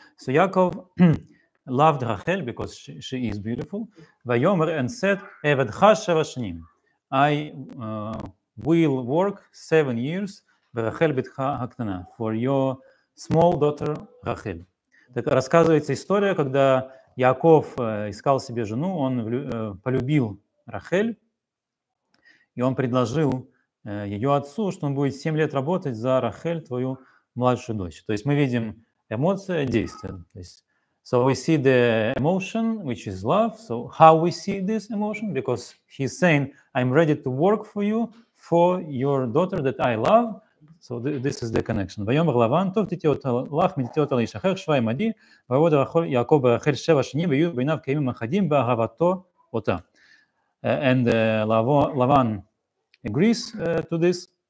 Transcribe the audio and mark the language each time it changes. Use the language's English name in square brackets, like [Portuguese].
[English] So Yaakov loved Rachel because she is beautiful. [Hebrew] ויאמר [English] and said, [Hebrew] עבדך 7 שנים. [English] I will work 7 years [Hebrew] ברחל בתך הקטנה, [English] for your small daughter Rachel. [Russian] Так рассказывается история, когда Яков искал себе жену, он полюбил Рахель, и он предложил ее отцу, что он будет 7 лет работать за Рахель, твою младшую дочь. То есть мы видим эмоция, действие. [English] So we see the emotion, which is love. So how we see this emotion? Because he's saying, I'm ready to work for you, for your daughter that I love. So this is the connection. [Hebrew] ויאמר לבן, טוב תיתי אותה לך, מתיתי אותה לאיש אחר, שווה עמדי, ועבוד יעקב ברחל 7 שנים, ויהיו בעיניו כימים אחדים באהבתו אותה. [English] And Lavan agrees to this.